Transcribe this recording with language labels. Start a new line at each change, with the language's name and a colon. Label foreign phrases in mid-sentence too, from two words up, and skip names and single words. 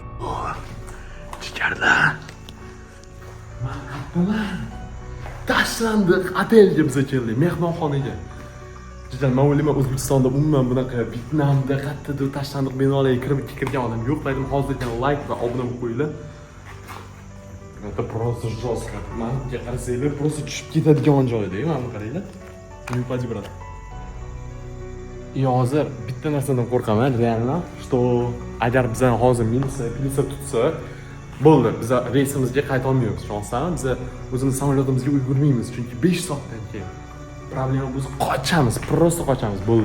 Uzbek: Jigarlar. Tashlandiq otelga biz keldik, mehmonxonaga. Jigar, men o'ylayman O'zbekistonda umuman bunaqa Vyetnamda qayerdadir tashlandiq binolarga kirgan odam yo'q. Lekin hozirgina like va obuna bo'lib qo'yinglar.
Russian: Это просто жестко.
Uzbek: Menga qarasanglar, просто tushib ketadigan joyda, mana bu qaranglar. Yupadi brat. Hozir bitta narsadan qo'rqaman,
Russian: reально, что
Uzbek: agar bizani hozir militsiya tutsa, bo'ldi, biz reysimizga qayta olmaymiz. Shonsam biz o'zimiz samolyotimizga ulgurmaymiz, chunki 5 soatdan keyin problema biz qochamiz, просто qochamiz, bo'ldi.